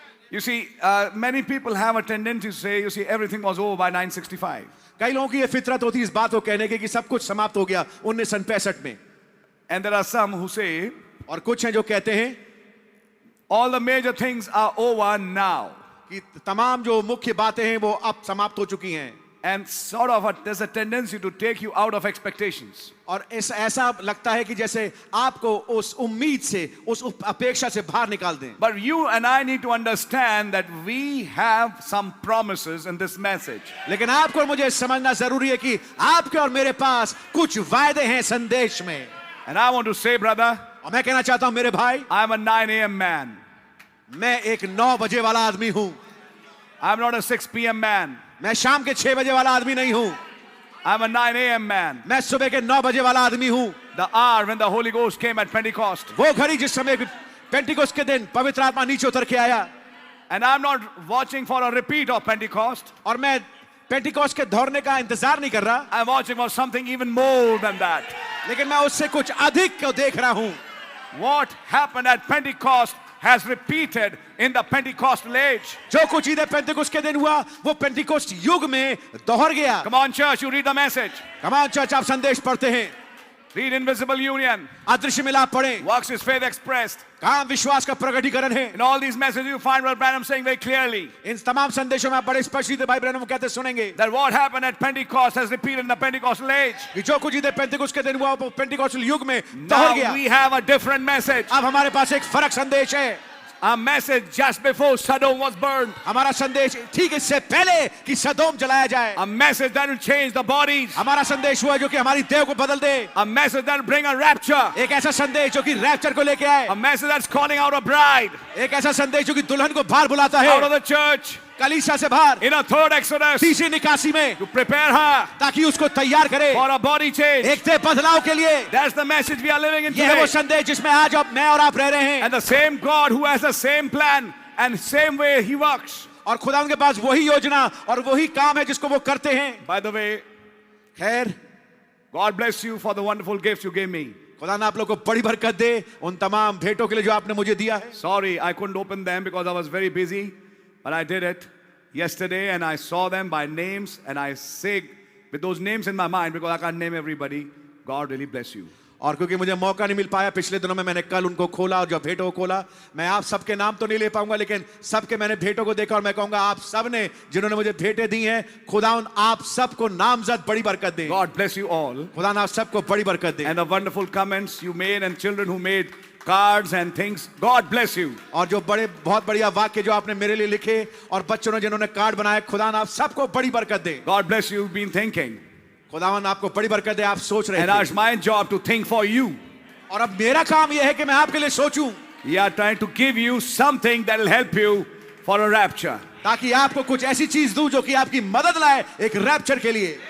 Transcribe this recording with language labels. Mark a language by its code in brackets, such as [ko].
[en] You see, many people have a tendency to say, you see, everything was over by 965. [hi] कई लोगों की ये फितरत होती है इस बात को कहने की कि सब कुछ समाप्त हो गया 1965 में. [en] And there are some who say, [hi] और कुछ हैं जो कहते हैं [en] all the major things are over now. [hi] कि तमाम जो मुख्य बातें हैं वो अब समाप्त हो चुकी हैं. [en] And sort of there's a tendency to take you out of expectations. [hi] और ऐसा लगता है कि जैसे आपको उस उम्मीद से उस अपेक्षा से बाहर निकाल दें. [en] But you and I need to understand that we have some promises in this message. [hi] लेकिन आपको और मुझे समझना जरूरी है कि आपके और मेरे पास कुछ वायदे हैं संदेश में. [en] And I want to say, brother, [hi] और मैं कहना चाहता हूं मेरे भाई, [en] I'm a 9 a.m. man. [hi] मैं एक 9 बजे वाला आदमी हूं. [en] I'm not a 6 p.m. man. [hi] मैं शाम के 6 बजे वाला आदमी नहीं हूं, [en] I'm a 9 a.m. man. [hi] मैं सुबह के 9 बजे वाला आदमी हूं। [en] The hour when the Holy Ghost came at Pentecost. [hi] वो घड़ी जिस समय पेंटिकोस्ट के दिन पवित्र आत्मा नीचे उतर के आया। [en] And I'm not watching for a repeat of Pentecost. [hi] और मैं पेंटिकोस्ट के दौड़ने का इंतजार नहीं कर रहा, [en] I'm watching for something even more than that. [hi] लेकिन मैं उससे कुछ अधिक को देख रहा हूं। [en] What happened at Pentecost has repeated in the Pentecostal age. [hi] जो कुछ इधर पेंटिकोस्ट के दिन हुआ वो पेंटिकोस्ट युग में दोहर गया। [en] Come on, church, you read the message. [hi] Come on church, आप संदेश पढ़ते हैं, [en] Read Invisible Union. [hi] अदृश्य मिलाप पढ़ें, [en] Works is faith expressed. [hi] काम विश्वास का प्रकटीकरण है। [en] In all these messages, you find Brother Branham saying very clearly [hi] इन तमाम संदेशों में आप बड़े स्पष्ट रीति भाई ब्रैनम कहते सुनेंगे [en] that what happened at Pentecost has repeated in the Pentecostal age. [hi] कि जो कुछ इधर पेंटिकोस्ट के दिन हुआ वो पेंटिकोस्टल युग में दोहर [en] Now [hi] गया। [en] we have a different message. [hi] अब हमारे पास एक फर्क संदेश है। [en] A message just before Sodom was burned. [hi] हमारा संदेश ठीक इससे पहले कि सदोम जलाया जाए। [en] A message that will change the bodies. [hi] हमारा संदेश हुआ जो कि हमारी देह को बदल दे। [en] A message that will bring a rapture. [hi] एक ऐसा संदेश जो कि रैप्चर को लेके आए। [en] A message that's calling out a bride [hi] एक ऐसा संदेश जो कि दुल्हन को बाहर बुलाता [en] out of [hi] है, [en] the church [hi] कलीसिया से बाहर, [en] in a third Exodus [hi] तीसरी निकासी में, [en] to prepare her [hi] ताकि उसको तैयार करे [en] for a body change. [hi] एक देह बदलाव के लिए। [en] That's the message we are living in [hi] यह है वो [en] today. [hi] संदेश जिसमें आज अब मैं और आप रह रहे हैं। [en] And the same God who has the same plan and same way he works. [hi] और खुदा उनके पास वही योजना और वही काम है जिसको वो करते हैं। [en] By the way, [hi] खैर, [en] God bless you for the wonderful gifts you gave me. [hi] खुदा ने आप लोग को बड़ी बरकत दे उन तमाम भेंटों के लिए जो आपने मुझे दिया है। [en] Sorry, I couldn't open them because I was very busy, but I did it yesterday and I saw them by names and I say with those names in my mind because I can't name everybody. God really bless you. [hi] और क्योंकि मुझे मौका नहीं मिल पाया पिछले दिनों में, मैंने कल उनको खोला और जब भेंटों को खोला, मैं आप सबके नाम तो नहीं ले पाऊंगा लेकिन सबके मैंने भेंटों को देखा और मैं कहूंगा आप सब ने जिन्होंने मुझे भेंटें दी हैं, खुदावन आप सबको नामजद बड़ी बरकत दे। [en] God bless you all. [hi] खुदा आप सबको बड़ी बरकत दे। [en] And the wonderful comments you made and children who made cards and things. God bless you. [hi] और जो बड़े बहुत बढ़िया वाक्य जो आपने मेरे लिए लिखे और बच्चों ने जिन्होंने कार्ड बनाए, खुदा आप सबको बड़ी बरकत दे। [en] God bless you. You've been thinking. [hi] खुदावन आपको बड़ी बरकत दे, आप सोच रहे [en] And now it's [hi] थे। [en] my job to think for you. [hi] और अब मेरा काम यह है कि मैं आपके लिए सोचूं [en] We are trying to give you something that will help you for a rapture. [hi] ताकि आपको कुछ ऐसी चीज दूं जो कि आपकी मदद लाए एक रैप्चर के लिए।